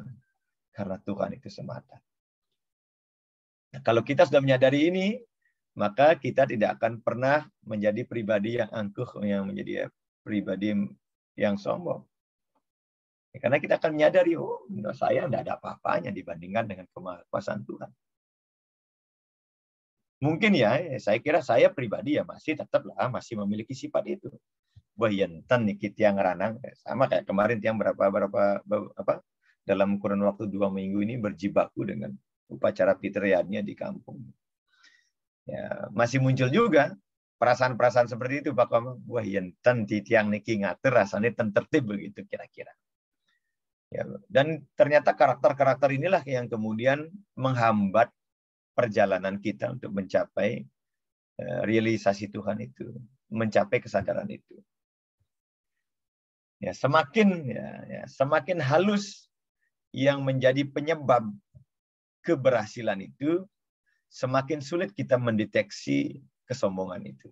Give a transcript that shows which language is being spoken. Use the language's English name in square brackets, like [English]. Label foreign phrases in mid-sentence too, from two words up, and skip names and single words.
[Indonesian] Karena Tuhan itu semata. Nah, kalau kita sudah menyadari ini, maka kita tidak akan pernah menjadi pribadi yang angkuh, yang menjadi pribadi yang sombong. Karena kita akan menyadari, oh, saya tidak ada apa-apanya dibandingkan dengan kemahakuasaan Tuhan. Mungkin ya, saya kira saya pribadi ya masih memiliki sifat itu. Wah, [Balinese] enten nih tiang ranang, [Indonesian] sama kayak kemarin tiang dalam kurun waktu 2 minggu ini berjibaku dengan upacara pitriannya di kampung. Ya, masih muncul juga perasaan-perasaan seperti itu, Pak Komang. Wah, [Balinese] enten tiang niki ngatur [Indonesian] rasanya tertib begitu kira-kira. Ya, dan ternyata karakter-karakter inilah yang kemudian menghambat perjalanan kita untuk mencapai realisasi Tuhan itu, mencapai kesadaran itu. Ya, semakin halus yang menjadi penyebab keberhasilan itu, semakin sulit kita mendeteksi kesombongan itu.